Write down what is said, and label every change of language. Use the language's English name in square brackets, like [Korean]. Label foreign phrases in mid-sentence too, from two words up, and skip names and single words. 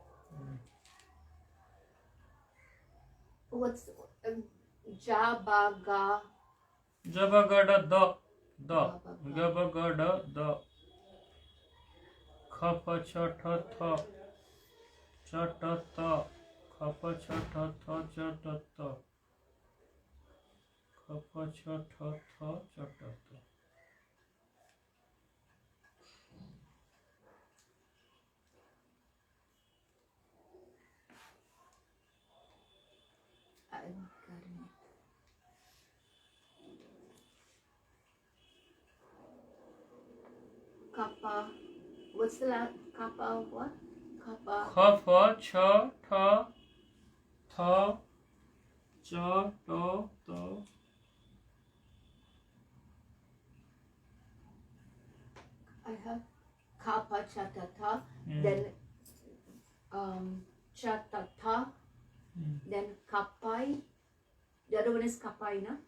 [English] What's Jabaga? Jabagada the Jabaga. Gabagada the Khapa chata tha chata tha Khapa chata tha chata tha Khapa chata tha chata tha. I'm getting it. Kappa. What's the last? Kappa what? Kappa. Khapa cha tha tha cha ta ta. I have Kappa Chatata. Hmm. Then Chatata. Then Kapai. The other one is Kapai, na?